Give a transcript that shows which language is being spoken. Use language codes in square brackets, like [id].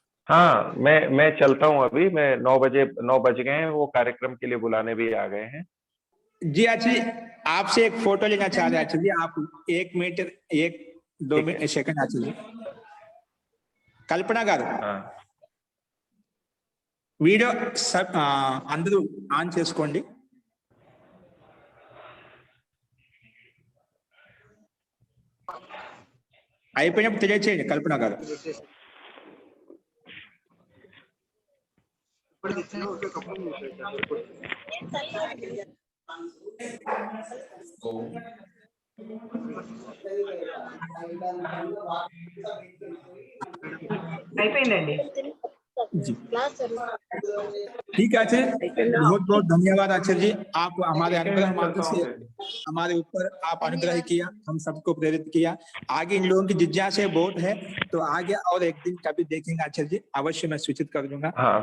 [hi] हाँ, मैं चलता हूँ अभी। मैं 9 बज गए हैं, वो कार्यक्रम के लिए बुलाने भी आ गए हैं। जी आचार्य, आपसे एक फोटो लेना चाह रहे हैं आचार्य जी। आप 1 मिनट 1-2 सेकंड आचार्य। [te] कल्पना गाరు వీడియో అందరూ ఆన్ చేసుకోండి. అయిపోయినప్పుడు తెలియచేయండి కల్పన గారు. అయిపోయిందండి. [hi] जी ठीक है आचार्य, बहुत बहुत धन्यवाद आचार्य जी। आप हमारे अनुग्रह मात्र से हमारे ऊपर आप अनुग्रह किया, हम सबको प्रेरित किया। आगे इन लोगों की जिज्ञासा बहुत है, तो आगे और एक दिन कभी देखेंगे आचार्य जी, अवश्य मैं सूचित कर दूंगा।